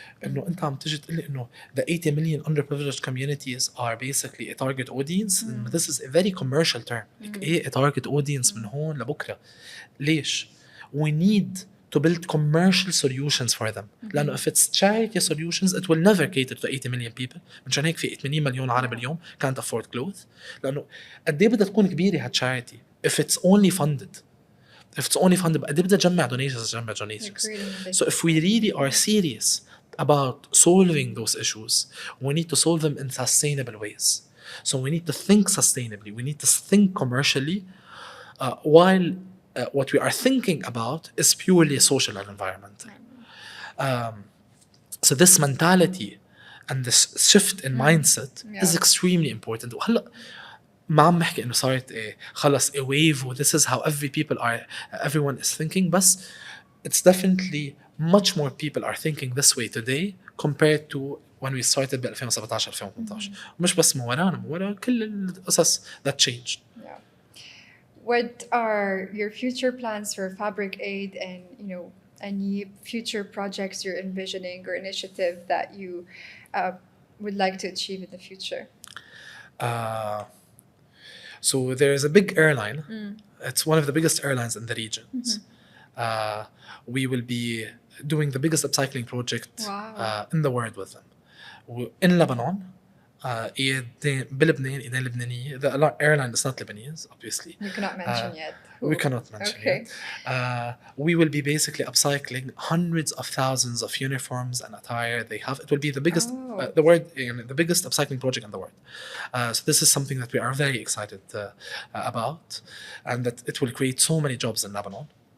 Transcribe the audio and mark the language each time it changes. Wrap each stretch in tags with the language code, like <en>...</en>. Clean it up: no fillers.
<ar>انه انت عم تيجي تقول لي انه</ar> <en>the 80 million underprivileged communities are basically a target audience. This is a very commercial term. ايه a target audience</en> <ar>من هون لبكره؟ ليش؟</ar> <en>we need to build commercial solutions for them. لأنه if it's charity solutions it will never cater to 80 million people.</en> <ar>منشان هيك في 80 مليون عربي اليوم</ar> <en>can't afford clothes.</en> <ar>لأنه قد إيه بدها تكون كبيرة هالcharity</ar> <en>if it's only funded. If it's only funded</en> <ar>قد إيه بدها تجمع</ar> <en>donations. So if we really are serious about solving those issues, we need to solve them in sustainable ways. So we need to think sustainably. We need to think commercially, while what we are thinking about is purely social and environmental. So this mentality and this shift in mindset is extremely important.</en> <ar>وهلا ما عم بحكي انه صارت خلص</ar> <en>a wave و this is how everyone is thinking, بس it's definitely much more people are thinking this way today compared to when we started ب 2017 2018.</en> <ar>مش بس من ورانا كل القصص</ar> <en>that changed. What are your future plans for FabricAID, and any future projects you're envisioning or initiative that you would like to achieve in the future? So there is a big airline. It's one of the biggest airlines in the regions. We will be doing the biggest upcycling project in the world with them. In Lebanon,</en> <ar>بلبنان إيدين لبنانية.</ar> <en>The airline is not Lebanese, obviously. You cannot mention yet. We cannot mention yet. We will be basically upcycling hundreds of thousands of uniforms and attire they have. It will be the biggest, the biggest upcycling project in the world. So this is something that we are very excited about, and that it will create so many jobs in Lebanon.</en>